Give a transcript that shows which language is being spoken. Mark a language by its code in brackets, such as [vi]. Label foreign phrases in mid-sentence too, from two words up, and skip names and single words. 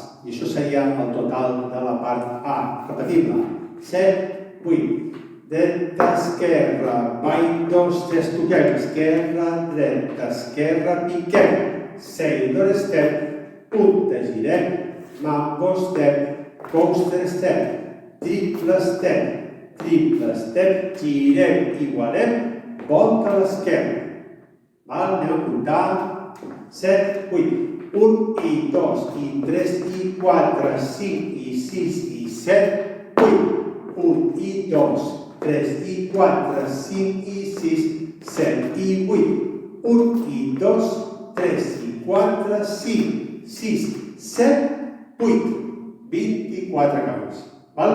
[ca] I això seria el total de la part A. Repetim-la. 7, 8. Dreta, esquerra, bany, 2, 3, toquem. Esquerra, dreta, esquerra, piquem. 6, 2 step, punta, girem. [en] Mambo step, coaster step, triple step, [ca] girem, igualem, volta a l'esquerra. Anem a comptar. 7, 8, 1 i 2 i 3 i 4, 5 i 6 i 7, 8, 1 i 2, 3 i 4, 5 i 6, 7 i 8, 1 i 2, 3 i 4, 5, 6, 7, 8, 24 cames. Val?